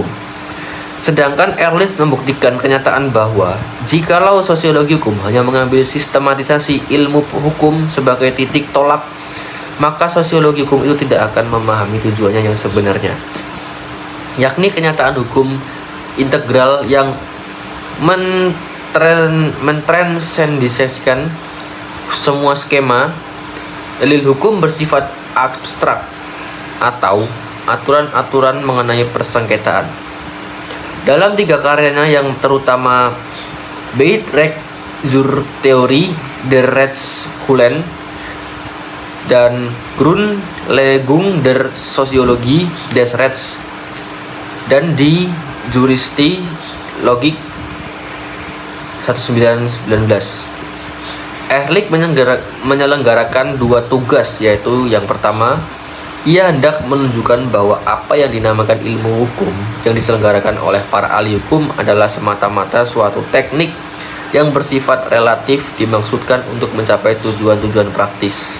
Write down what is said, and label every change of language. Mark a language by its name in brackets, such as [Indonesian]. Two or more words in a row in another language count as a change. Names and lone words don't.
[Indonesian] Sedangkan Ehrlich membuktikan kenyataan bahwa jikalau sosiologi hukum hanya mengambil sistematisasi ilmu hukum sebagai titik tolak, maka sosiologi hukum itu tidak akan memahami tujuannya yang sebenarnya, yakni kenyataan hukum integral yang mentransendiskan semua skema. Dalil hukum bersifat abstrak atau aturan-aturan mengenai persengketaan. Dalam 3 karyanya yang terutama Beitrecht zur Theorie der Rechtshulen dan Grundlegung der Soziologie des Rechts dan di Juristi Logik 1919, Ehrlich menyelenggarakan 2 tugas, yaitu yang pertama, ia hendak menunjukkan bahwa apa yang dinamakan ilmu hukum yang diselenggarakan oleh para ahli hukum adalah semata-mata suatu teknik yang bersifat relatif dimaksudkan untuk mencapai tujuan-tujuan praktis.